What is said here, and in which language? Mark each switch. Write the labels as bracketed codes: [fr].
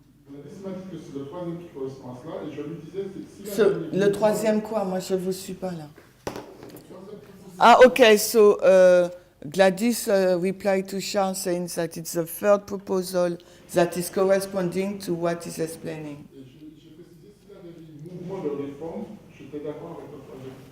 [fr] Laissez-moi dire que c'est le troisième qui correspond à cela, et je lui disais, c'est si Le troisième quoi? Moi je vous suis pas là. [en] Ah, okay, so Gladys replied to Charles saying that it's the third proposal that is corresponding to what he's explaining. [fr] Et j'ai précisé, s'il avait dit mouvement de réforme, j'étais d'accord avec le troisième.